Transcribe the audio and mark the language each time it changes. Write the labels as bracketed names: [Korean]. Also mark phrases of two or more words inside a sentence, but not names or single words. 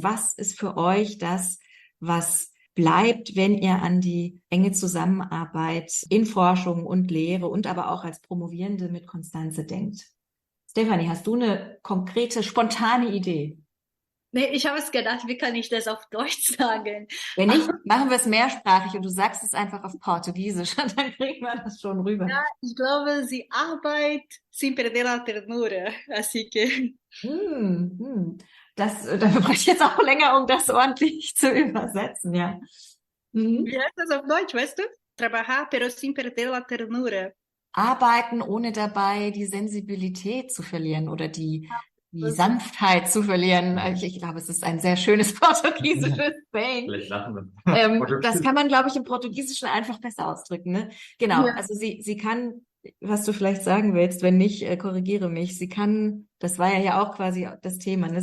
[German] Was ist für euch das, was bleibt, wenn ihr an die enge Zusammenarbeit in Forschung und Lehre und aber auch als Promovierende mit Constanze denkt? Stefanie, hast du eine konkrete, spontane Idee? Nee, ich habe es gedacht, wie kann ich das auf Deutsch sagen? Wenn nicht, machen wir es mehrsprachig und du sagst es einfach auf Portugiesisch und dann kriegen wir das schon rüber. [Spanish] Ja, ich glaube, sie arbeitet sin perder la ternura, así que. Dafür brauche ich jetzt auch länger, um das ordentlich zu übersetzen, ja. Wie heißt das auf Deutsch, weißt du? Trabajar, pero sin perder la ternura. [German] Arbeiten, ohne dabei die Sensibilität zu verlieren oder die Sanftheit zu verlieren. Ich glaube, es ist ein sehr schönes portugiesisches Saying. Vielleicht lachen wir. Das kann man, glaube ich, im Portugiesischen einfach besser ausdrücken, ne? Genau, Ja. also sie kann, was du vielleicht sagen willst, wenn nicht, korrigiere mich, sie kann, das war ja auch quasi das Thema, ne?